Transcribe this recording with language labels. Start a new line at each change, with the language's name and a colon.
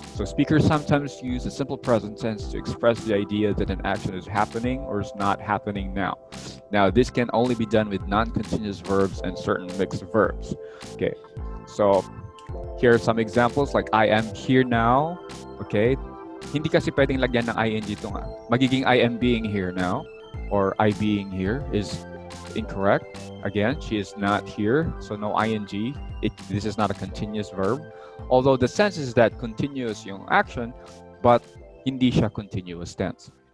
English: So speakers sometimes use the simple present tense to express the idea that an action is happening or is not happening now. Now, this can only be done with non-continuous verbs and certain mixed verbs. Okay, so Here are some examples like I am here now. Okay?
Filipino: Hindi kasi pwedeng lagyan ng ing dito nga. Magiging
English: I am being here now or I being here is incorrect. Again, she is not here, so no ing. This is not a continuous verb. Although the sense is that continuous yung action, but
Filipino: hindi siya
English: continuous tense.